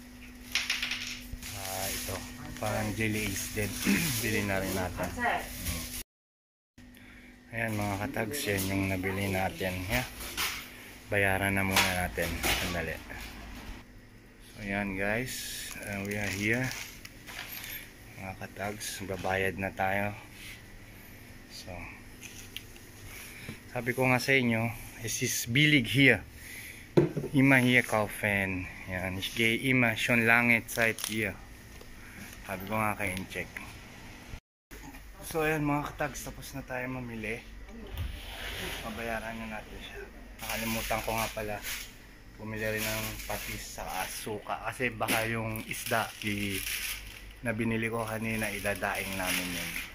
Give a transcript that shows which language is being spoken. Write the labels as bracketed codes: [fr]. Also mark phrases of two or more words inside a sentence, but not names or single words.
[tl] Ito, parang jelly ace din. Bili na rin natin. Ayan mga katags, yan yung nabili natin. Yeah. Bayaran na muna natin. Sandali. So ayan guys, [en] we are here. [tl] Mga katags, babayad na tayo. So sabi ko nga sa inyo, [de] es ist billig hier. Immer hier kaufen. Yan, ich gehe immer schon lange Zeit hier. [tl] Sabi ko nga kayo check. So ayan mga katags, tapos na tayo mamili. Mabayaran na natin siya. Nakalimutan ko nga pala, bumili rin ng patis sa suka. Kasi baka yung isda na binili ko kanina, idadaing namin yun.